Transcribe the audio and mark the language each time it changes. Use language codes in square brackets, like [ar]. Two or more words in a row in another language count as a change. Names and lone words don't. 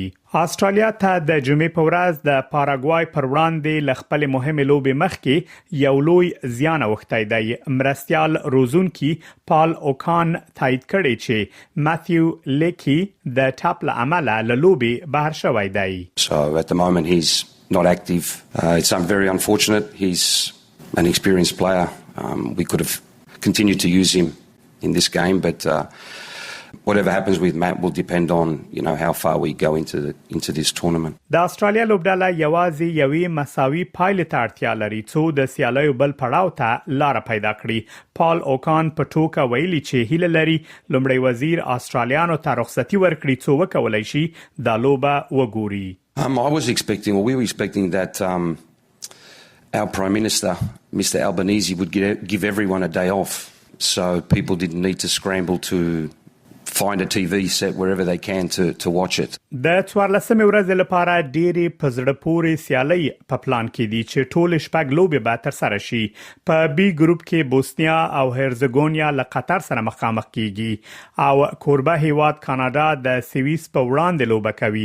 [ps] استرالیا ته د جمعې په ورځ د پاراګوای پر وړاندې ل خپل مهمه لوبې مخکې یو لوی زیان اوښتی دی. مرستيال روزونکي پال اوکان تایید کړي چې ماتیو لیکی د ټاپ له عمله له لوبې بهر شوی دی. [en] So at the moment he's not active. It's very unfortunate. He's an experienced player. We could have continued to use him in this game, but whatever happens with Matt will depend on, how far we go into this tournament. [ps] د استرالیا لوبډاله یوازې یوې مساوي پایلې ته اړتیا لري څو د سیالیو بل پړاو ته لار پیدا کړي. پال اوکان په ټوکه ویلي چې هیله لري لومړی وزیر استرالیانو ته رخصتي ورکړي څو وکولای شي د لوبه وګوري. [en] We were expecting that our Prime Minister, Mr. Albanese, would give everyone a day off so people didn't need to scramble to find a TV set wherever they can to watch it. [ps] د 14مې ورځې لپاره ډېری په زړه پورې سیالۍ په پلان کې دي چې ټول شپږ لوبې به تر سره شي. په بي ګروپ کې بوسنیا او هرزګونیا له قطر سره مخامخ کیږي او کوربه هیواد کاناډا د سویس په وړاندې لوبه کوي.